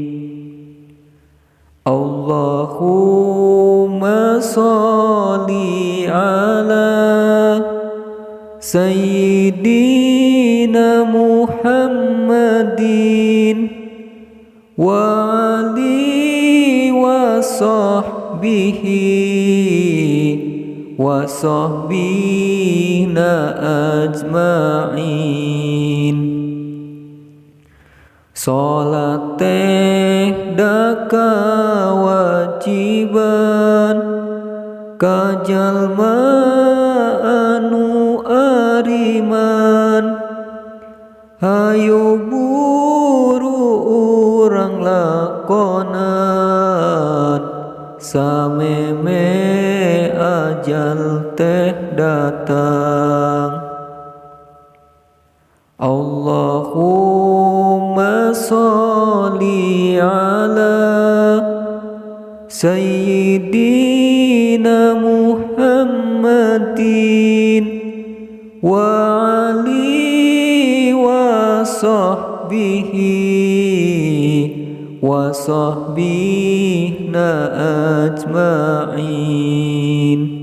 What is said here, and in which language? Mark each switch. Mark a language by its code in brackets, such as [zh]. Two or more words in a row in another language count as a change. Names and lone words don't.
[ar] اللهم صل على سيدنا محمد وآله وصحبنا أجمعين. [su] Sholat teh daka wajiban kajalma anu ariman ayo buru urang lakonan sameme ajal teh datang. [ar] اللهم صل على سيدنا محمد وآله وصحبنا أجمعين.